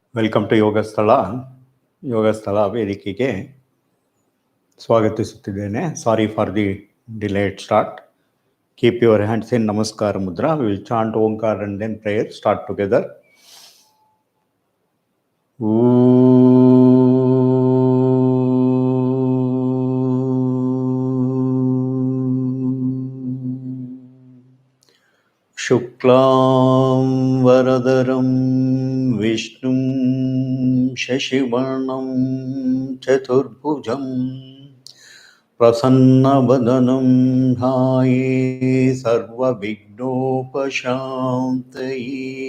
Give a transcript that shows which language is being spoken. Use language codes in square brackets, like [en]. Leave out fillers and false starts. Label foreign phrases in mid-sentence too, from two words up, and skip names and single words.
[en] welcome to [kn] ಯೋಗಸ್ಥಳ ವೇದಿಕೆಗೆ ಸ್ವಾಗತಿಸುತ್ತಿದ್ದೇನೆ. [en] sorry for the delayed start. keep your hands in [sa] ನಮಸ್ಕಾರ ಮುದ್ರಾ. [en] we will chant Omkara and then prayer. start together. [sa] शुक्लां वरदरं विष्णुं शशिवर्णं चतुर्भुजं प्रसन्नवदनं ध्याये सर्वविघ्नोपशान्तये।